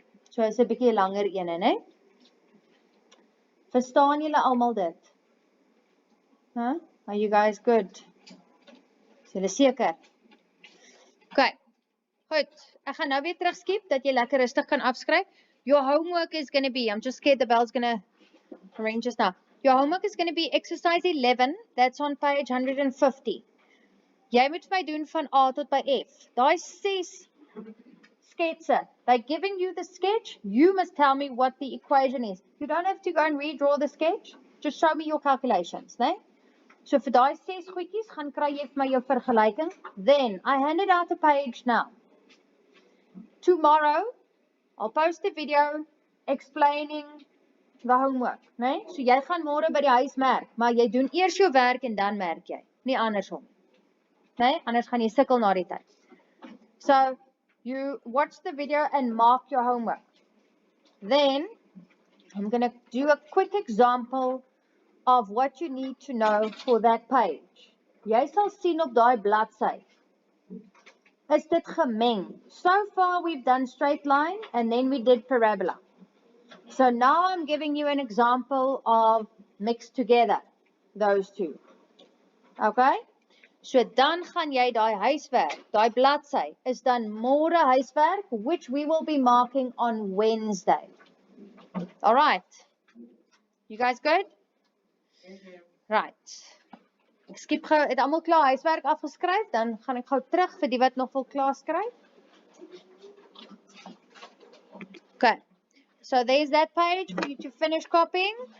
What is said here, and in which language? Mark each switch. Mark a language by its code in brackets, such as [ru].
[af] So is 'n bietjie langer ene, né? Verstaan julle almal dit? Huh? [en] Are you guys good? [af] Is julle seker? Okay. Goed. Ek gaan nou weer terugskiep dat jy lekker rustig kan afskryf. [en] Your homework is going to be, I'm just scared the bell's going to ring just now. Your homework is going to be exercise 11. That's on page 150. [af] Jy moet my doen van A tot by F. Daai 6 sketse. [en] They're giving you the sketch. You must tell me what the equation is. You don't have to go and redraw the sketch. Just show me your calculations, né? [af] So vir daai 6 goedjies gaan kry jy vir my jou vergelyking. [en] Then I handed out a page now. Tomorrow I'll post a video explaining the homework, né? [af] So jy gaan môre by die huis merk, maar jy doen eers jou werk en dan merk jy, nie andersom. Né? Anders gaan jy sukkel na die tyd. [en] So you watch the video and mark your homework. Then I'm going to do a quick example of what you need to know for that page. [af] Jy sal sien op daai bladsy. Is dit gemeng? [en] So far we've done straight line and then we did parabola. So now I'm giving you an example of mixed together, those two. [af] Okay? So dan gaan jy daai huiswerk, daai bladsy, is dan môre huiswerk, [en] which we will be marking on Wednesday. All right. You guys good? Right. [af] Ek skiep gou, het almal klaar huiswerk afgeskryf, dan gaan ek gou terug vir die wat nog wil klaar skryf. [en] Okay. So there's that page for you to finish copying.